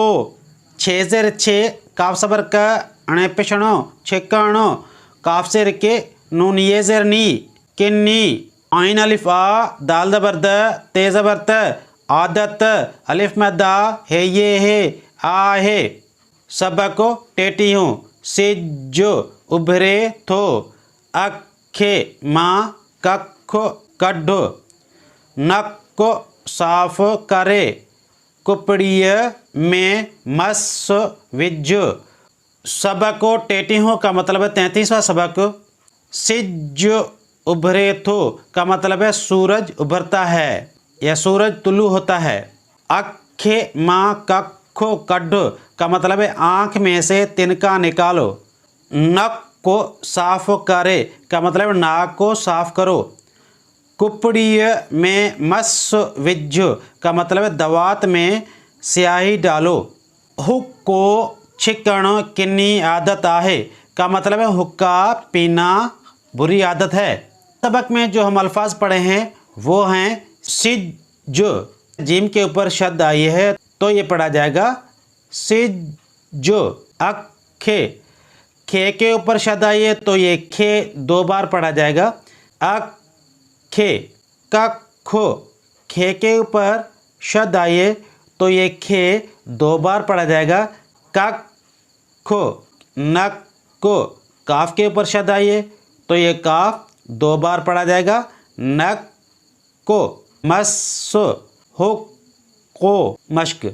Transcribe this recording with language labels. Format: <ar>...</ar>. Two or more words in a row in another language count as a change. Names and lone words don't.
<sd>छे ज़ेर छे, काफ ज़बर का, अणे पेशणो, छेकाणो। काफ ज़ेर के, नून ये ज़ेर नी, किन्नी। आइन अलिफ आ, दाल ज़बर द, ते ज़बर त, आदत। अलिफ में दा, है ये है, आ है। सबको टेटी हूँ, सिजो, उभरे थो, अखे माँ, कखो कड्ढो। नक को साफ करे, कुपड़िय में मस विजो। सबको टेटी हूँ</sd> <ur>کا مطلب ہے 33واں سبق.</ur> <sd>सिज उभरे थो</sd> <ur>کا مطلب ہے سورج ابھرتا ہے یا سورج طلوع ہوتا ہے.</ur> <sd>अखे माँ कखो कड्ढो</sd> <ur>کا مطلب ہے آنکھ میں سے تنکا نکالو.</ur> <sd>नक को साफ करे</sd> <ur>کا مطلب ناک کو صاف کرو.</ur> <sd>कुपड़िय में मस विज्जो</sd> <ur>کا مطلب ہے دوات میں سیاہی ڈالو.</ur> <sd>हुक को छिकण किन्नी आदत आहे</sd> <ur>کا مطلب ہے حقہ پینا بری عادت ہے. سبق میں جو ہم الفاظ پڑھے ہیں وہ ہیں سجو. جیم کے اوپر شد آئی ہے تو یہ پڑھا جائے گا سجو. اکھے، کھے کے اوپر شد آئی ہے تو یہ کھے 2 بار پڑھا جائے گا. अखे। ککھو، کھے کے اوپر شد آئی ہے تو یہ کھے 2 بار پڑھا جائے گا. कखो। نکو، کاف کے اوپر شد آئی ہے تو یہ کاف 2 بار پڑھا جائے گا. नक्को। मस्सो, हुक्को, मश्क।</ur>